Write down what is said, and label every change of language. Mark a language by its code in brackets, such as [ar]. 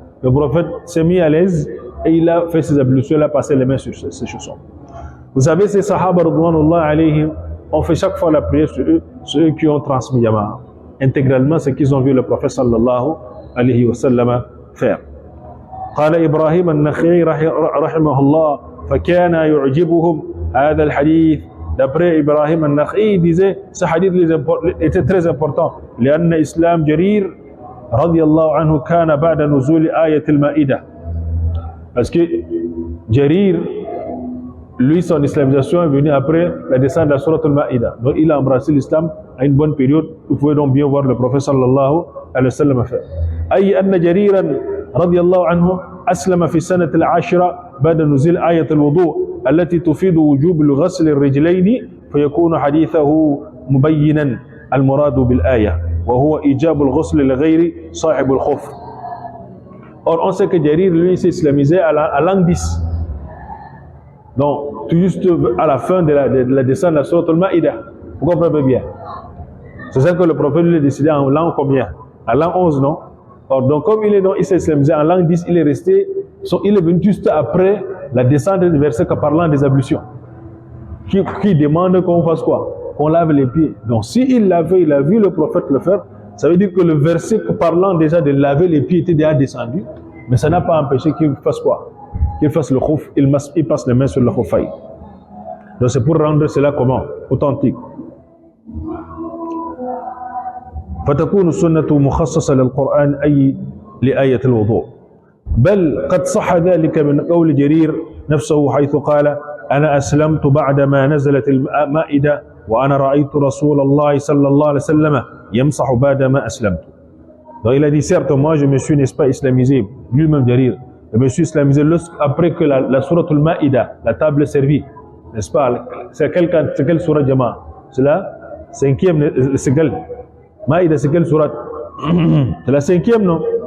[fr] Le prophète s'est mis à l'aise et il a fait ses ablutions, il a passé les mains sur ses chaussons. Vous savez, ces sahaba radouanullah alayhim ont fait chaque fois la prière sur eux qui ont transmis intégralement ce qu'ils ont vu le prophète sallallahu alayhi wa sallam faire. [ar] قال إبراهيم النخعي رحمه الله فكان يعجبهم هذا الحديث. [fr] D'après Ibrahim al-Nakhi, il disait ce hadith était très important. [ar] لأن إسلام جرير رضي الله عنه كان بعد نزول آية المائدة. [fr] Parce que Jarir, lui, son islamisation est venue après la descente de la sourate al-Ma'ida. Donc il a embrassé l'islam à une bonne période. Vous pouvez donc bien voir le prophète sallallahu alayhi wa sallam faire. [ar] أي أن جريرا رضي الله عنه أسلم في السنة العاشرة بعد نزول آية الوضوء التي تفيد وجوب غسل الرجلين فيكون حديثه مبينا المراد بالآية وهو إيجاب الغسل لغير صاحب الخف. [fr] Or on sait que Jarir lui s'est islamisé à l'an 10. Donc tout juste à la fin de la descente de la sourate al-Ma'ida. Vous comprenez bien. C'est ça que le prophète lui a décidé en l'an combien? En l'an 11, non? Or, donc comme il s'est islamisé en l'an 10, il est venu juste après la descente du verset parlant des ablutions. Qui demande qu'on fasse quoi? Qu'on lave les pieds. Donc s'il l'a fait, il a vu le prophète le faire, ça veut dire que le verset parlant déjà de laver les pieds était déjà descendu, mais ça n'a pas empêché qu'il fasse quoi? Qu'il fasse le khouf, il passe les mains sur le khoufaï. Donc c'est pour rendre cela comment? Authentique. [ar] فتكون السنة مخصصة للقرآن أي لآية الوضوء بل قد صح ذلك من قول جرير نفسه حيث قال أنا أسلمت بعدما نزلت المائدة وأنا رأيت رسول الله صلى الله عليه وسلم يمسح بعدما أسلمت. [fr] Donc il a dit certes moi je me suis n'est-ce pas islamisé, lui-même Jarir, je me suis islamisé après que la sourate al-Maïda, la table servie, n'est-ce pas? C'est quelle sourate Jama? C'est la cinquième, c'est quelle? Maïda c'est quelle sourate? C'est la cinquième, non?